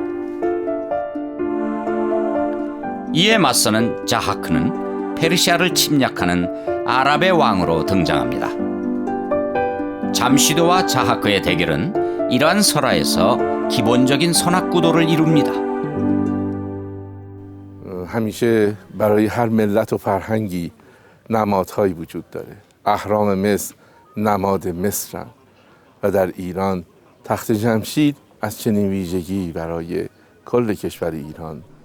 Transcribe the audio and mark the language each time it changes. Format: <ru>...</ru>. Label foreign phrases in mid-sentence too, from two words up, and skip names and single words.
<ko>이에 맞서는 자하크는 페르시아를 침략하는 아랍의 왕으로 등장합니다. 잠시드와 자하크의 대결은 이러한 설화에서 기본적인 선악구도를 이룹니다.</ko> <fa>همیشه برای هر ملت و فرهنگی نمادهایی وجود داره. اهرام مصر نماد مصرن و در ایران تخت جمشید از چنین ویژگی برای کل کشور ایران.</fa>